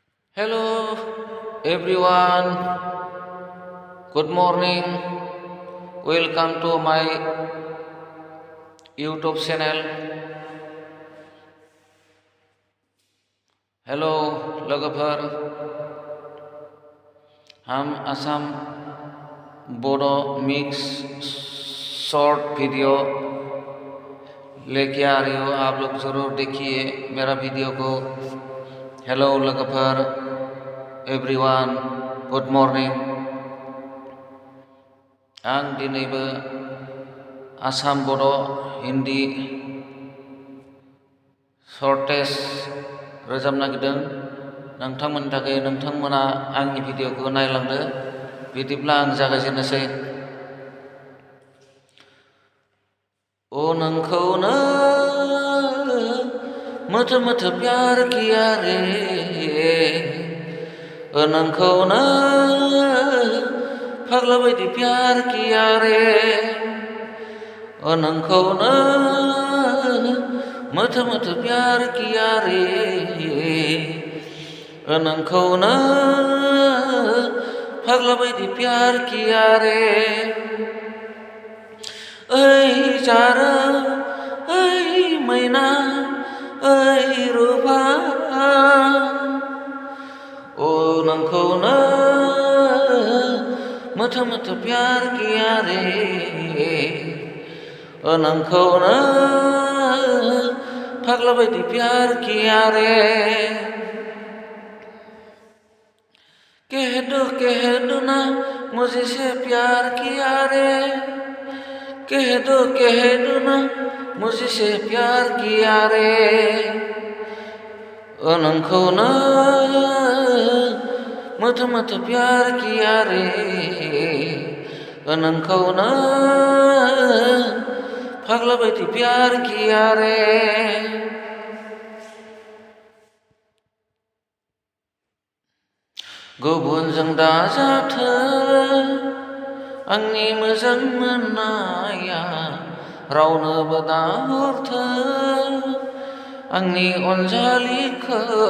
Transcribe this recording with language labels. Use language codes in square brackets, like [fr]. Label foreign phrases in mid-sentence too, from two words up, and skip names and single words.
[en] Hello everyone, good morning. Welcome to my YouTube channel. [brx] Hello लोगोफोर, [hi] हम असम बोडो मिक्स शॉर्ट वीडियो लेके आ रही हो। आप लोग ज़रूर देखिए मेरा वीडियो को। [en] Hello लोगोफोर, everyone, good morning। [brx] आं दिनैबो आसाम बड' हिन्दी शर्टेज रोजाबनो नागिरदों नोंथांमोननि थाखाय। नोंथांमोना आंनि भिडिअखौ नायलांदो। बिदिब्ला आं जागायजेननोसै। ओ नोंखौनो मोथो मोथो [hi] प्यार किया रे, [brx] ओ नोंखौनो फाग्ला बायदि [hi] प्यार किया रे, [brx] ओ नोंखौनो मोथो मोथो [hi] प्यार किया रे, [brx] ओ नोंखौनो फाग्ला बायदि [hi] प्यार किया रे। [brx] ओइ जारा ओइ मैना ओइ रूपा, ओ नोंखौनो मोथो मोथो [hi] प्यार किया रे, [brx] ओ नोंखौनो फाग्ला बायदि [hi] प्यार किया रे। कह दो ना मुझे से प्यार किया रे, कह दो ना मुझे से प्यार किया रे, [brx] ओ नोंखौनो मोथो मोथो [hi] प्यार किया रे, [brx] ओ नोंखौनो फाग्ला बायदि [hi] प्यार किया रे। [brx] गुबुनजों दाजाथो आंनि मोजां मोननाया, रावनोबो दाहरथो आंनि अनजालिखौ,